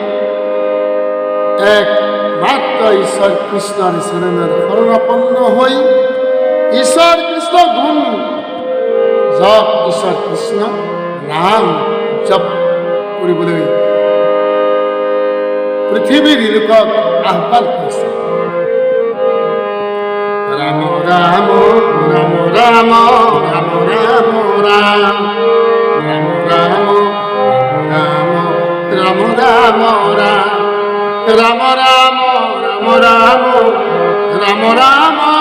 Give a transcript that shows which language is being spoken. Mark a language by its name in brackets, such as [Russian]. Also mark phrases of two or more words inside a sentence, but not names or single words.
[Assamese] একমাত্ৰ ঈশ্বৰ কৃষ্ণৰ চৰণৰ শৰণাপন্ন হৈ ঈশ্বৰ কৃষ্ণ গুণ জপ ঈশ্বৰ কৃষ্ণ নাম জপ কৰিবলৈ পৃথিৱীৰ লোকক আহ্বান কৰিছে। রাম রাম রাম রাম রাম রাম রাম রাম রাম রাম রাম রাম রাম রাম রাম রাম রাম রাম রাম